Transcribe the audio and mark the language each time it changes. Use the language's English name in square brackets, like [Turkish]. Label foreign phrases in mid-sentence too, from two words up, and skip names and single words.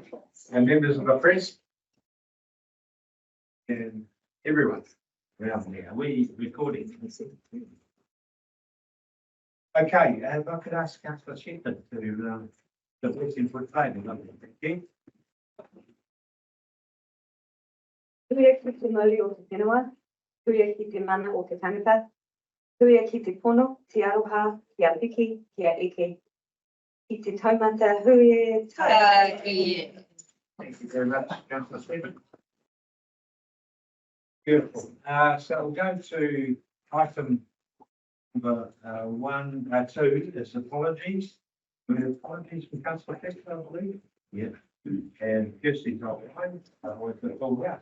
[English] And members of the press and everyone around here. We recording. Okay, if I could ask Councillor Shepherd to the question for today. Thank you. [Māori] Tuia ki te mauri o te whenua, tuia ki te mana o te tangata, tuia ki te pono, te aroha, kia piki, kia eke, ki te taumata hui tai. [English] Thank you very much, Councillor Shepherd. Beautiful. So we'll go to item number 2 is apologies. We have apologies from Councillor Hector, I believe. Yeah. And Kirsty's online with the full house.